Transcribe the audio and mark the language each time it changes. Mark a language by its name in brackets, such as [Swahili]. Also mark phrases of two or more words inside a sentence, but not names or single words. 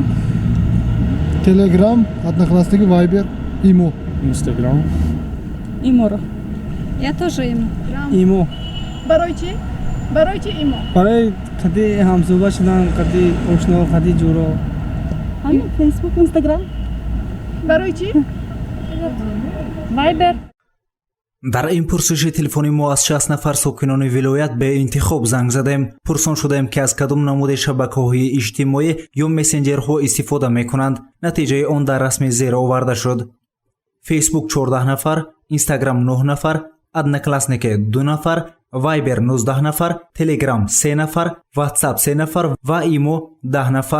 [Persian] تلگرام، одноклассники, وایبر، ایمو. اینستاگرام. ایمو رو. [Russian] Я тоже [Persian] ایمو. ایمو. برای چی؟ برای چی ایمو؟ برای قدی همزوبه شدن، قدی آشنا، قدی جورا. همین فیسبوک، اینستاگرام. برای چی؟ وایبر. [Tajik] дар ин пурсиши телефони мо аз 60 нафар сокинони вилоят беинтихоб занг задем. пурсон шудаем ки аз кадом намуди шабакаҳои иҷтимоӣ ё мессенҷерҳо истифода мекунанд. натиҷаи он дар расми зер оварда шуд. фейсбук 14 нафар, инстаграм 9 нафар, одноклассники 2 нафар, вайбер 19 нафар, телеграм 3 нафар, ватсап 3 нафар ва имо 10 нафар.